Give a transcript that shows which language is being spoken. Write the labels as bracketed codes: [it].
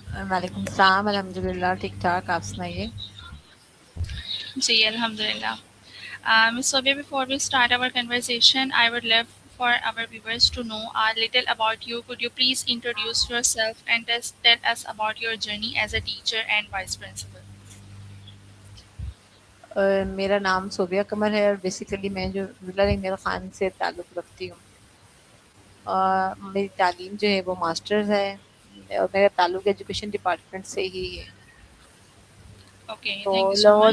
[hi] वालेकुम सलाम अल्हम्दुलिल्लाह ठीक ठाक आप सुनाइए जी, Alhamdulillah. [en] Ms. Sofia, before we start our conversation, I would love for our viewers to know a little about you. Could you please introduce yourself and just tell us about your journey as a teacher and vice principal? [hi] मेरा नाम सोबिया कमर है और basically मैं जो rural इंगल Khan से ताल्लुक़ रखती हूँ मेरी तालीम जो है वो मास्टर्स है और मेरा ताल्लुक़ एजुकेशन डिपार्टमेंट से ही है [en] Okay, [hi] तो [en] thank you so [hi] लाहौर